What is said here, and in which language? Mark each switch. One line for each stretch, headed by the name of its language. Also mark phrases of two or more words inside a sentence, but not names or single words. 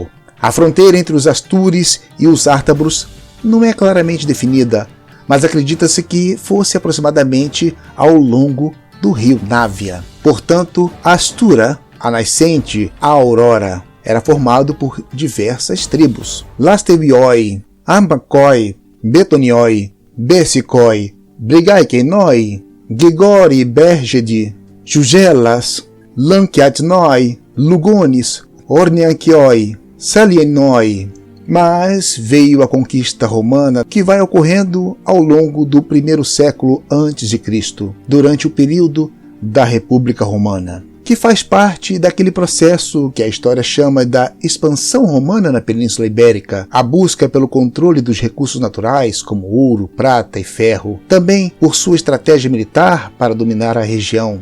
Portuguese: A fronteira entre os Astures e os Ártabros não é claramente definida, mas acredita-se que fosse aproximadamente ao longo do rio Návia. Portanto, a Astura, a nascente, a Aurora, era formado por diversas tribos. Lastevioi, Ambacoi, Betonioi, Bessicoi, Brigaikenoi, Gigori Bergedi, Jugelas, Lankiatnoi, Lugones, Ornianquioi, Salienoi. Mas veio a conquista romana, que vai ocorrendo ao longo do primeiro século a.C., durante o período da República Romana, que faz parte daquele processo que a história chama da expansão romana na Península Ibérica, a busca pelo controle dos recursos naturais como ouro, prata e ferro, também por sua estratégia militar para dominar a região.